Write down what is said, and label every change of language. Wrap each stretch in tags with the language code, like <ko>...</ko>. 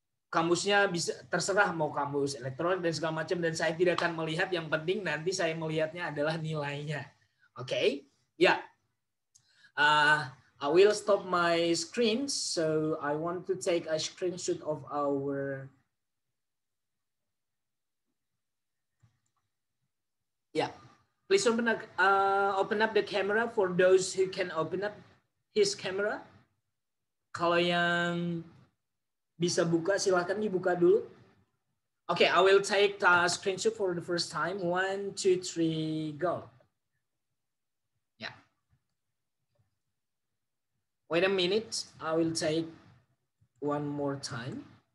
<id>Kamusnya bisa terserah mau kamus elektronik dan segala macam, dan saya tidak akan melihat, yang penting nanti saya melihatnya adalah nilainya. Oke? Ya.</id> <en>I will stop my screen, so I want to take a screenshot of our please open up the camera for those who can open up his camera.</en> <id>Kalau yang bisa buka, silakan dibuka dulu.</id> <en>Okay, I will take a screenshot for the first time. 1, 2, 3, go. Yeah. Wait a minute. I will take one more time.</en>